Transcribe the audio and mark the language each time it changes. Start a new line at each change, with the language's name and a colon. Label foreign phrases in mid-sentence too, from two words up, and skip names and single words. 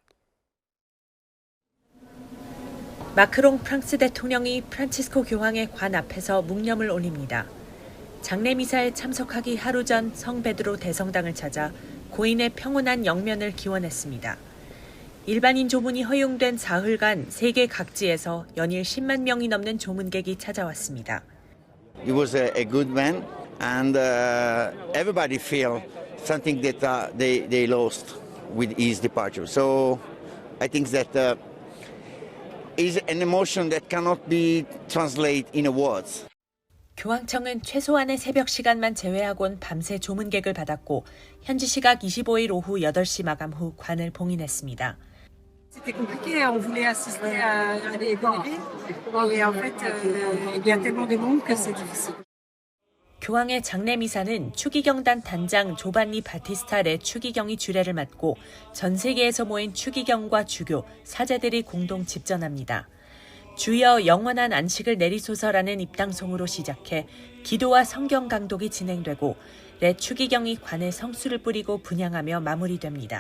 Korean: 마크롱 프랑스 대통령이 프란치스코 교황의 관 앞에서 묵념을 올립니다. 장례미사에 참석하기 하루 전 성 베드로 대성당을 찾아 고인의 평온한 영면을 기원했습니다. 일반인 조문이 허용된 사흘간 세계 각지에서 연일 10만 명이 넘는 조문객이 찾아왔습니다.
English: He was a good man, and everybody feel something that they lost with his departure. So I think that is an emotion that cannot be translated in words.
Korean: 교황청은 최소한의 새벽 시간만 제외하곤 밤새 조문객을 받았고 현지 시각 25일 오후 8시 마감 후 관을 봉인했습니다.
French: C'était compliqué, on voulait assister à des bébés, et en fait, il y a tellement de monde que c'est difficile.
Korean: 교황의 장례미사는 추기경단 단장 조반니 바티스타 추기경이 주례를 맡고 전 세계에서 모인 추기경과 주교, 사제들이 공동 집전합니다. 주여 영원한 안식을 내리소서라는 입당송으로 시작해 기도와 성경 강독이 진행되고 레 추기경이 관에 성수를 뿌리고 분향하며 마무리됩니다.